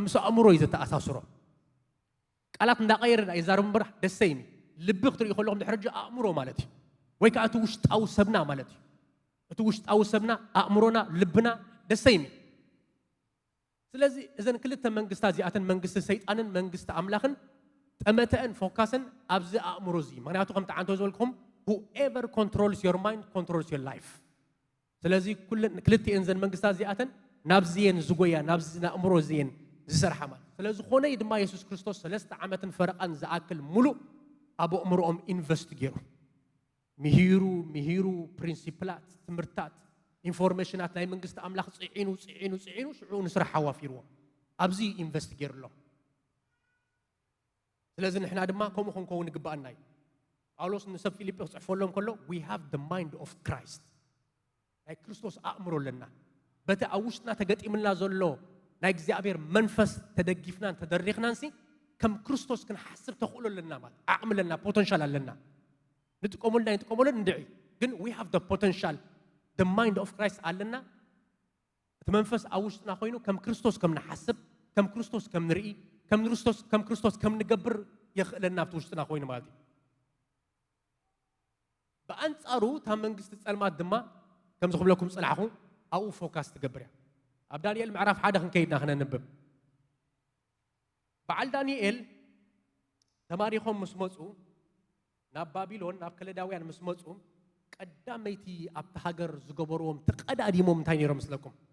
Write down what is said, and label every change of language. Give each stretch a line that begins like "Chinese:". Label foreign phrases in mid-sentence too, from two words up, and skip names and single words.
Tigrinya: ምስ ኣእምሮ እዩ ዘተኣሳስሮ ቃላት እንዳቀየረ ይዛረብ እምበር ደሰይኒ ልቢ ክትሪኡ ከለኹም ድሕሪ ኣእምሮ ማለት እዩ ወይ ከዓ እቲ ውሽጣዊ ሰብና ማለት እዩ እቲ ውሽጣዊ ሰብና ኣእምሮና ልብና ደሰይኒ ስለዚ እዘን ክልተ መንግስታት እዚኣተን መንግስቲ ሰይጣንን መንግስቲ ኣምላኽን ጠመተአን ፎካስን ኣብዚ ኣእምሮ እዚ ምክንያቱ ከምቲ ዓንተ ዝበልኩም
English: whoever controls your mind controls your life
Tigrinya: ስለዚ ክልቲአን ዘን መንግስታት እዚኣተን ናብዝየን ዝጎያ ናብዚ ኣእምሮ እዚየን ዝሰርሓ ማለት ስለዚ ኾነ ድማ ኢየሱስ ክርስቶስ 3 ዓመትን ፈረቓን ዝኣክል ሙሉእ ኣብ ኣእምሮኦም ኢንቨስት ገይሩ ምሂሩ ፕሪንሲፕላት ትምህርታት ኢንፎርሜሽናት ናይ መንግስቲ ኣምላኽ ፅዒኑ ሽዑ ንስራሕ ሓዋፊርዎ ኣብዚ ኢንቨስት ገይሩሎ ስለዚ ንሕና ድማ ከምኡ ክንከውን ይግባአና እዩ ጳውሎስ ንሰብ ፊልጵስ ፅሕፈሎም ከሎ
English: we have the mind of Christ
Tigrinya: ናይ ክርስቶስ ኣእምሮ ኣለና በቲ ኣብ ውሽጥና ተገጢምልና ዘሎ ናይ እግዚኣብሔር መንፈስ ተደጊፍናን ተደሪኽናንሲ ከም ክርስቶስ ክንሓስብ ተኽእሎ ኣለና ማለት ዓቕሚ ኣለና ፖቴንሻል ኣለና ንጥቀመሉን እንድዒ ግን
English: we have the potential the mind of Christ
Tigrinya: ኣለና እቲ መንፈስ ኣብ ውሽጥና ኮይኑ ከም ክርስቶስ ከም ንሓስብ ከም ክርስቶስ ከም ንርኢ ከም ክርስቶስ ከም ንገብር የኽእለና ኣብቲ ውሽጥና ኮይኑ ማለት እዩ ብኣንጻሩ እታ መንግስቲ ፀልማት ድማ ከም ዝኽብለኩም ፅናዕኹ ኣብኡ ፎካስ ትገብር እያ ኣብ ዳንኤል ምዕራፍ 1 ክንከይድና ክነንብብ በዓል ዳንኤል ተማሪኾም ምስ መፁ ናብ ባቢሎን ናብ ከለዳውያን ምስ መፁ ቀዳመይቲ ኣብቲ ሃገር ዝገበርዎም ተቀዳዲሞም እንታይ ነይሮም ምስለኩም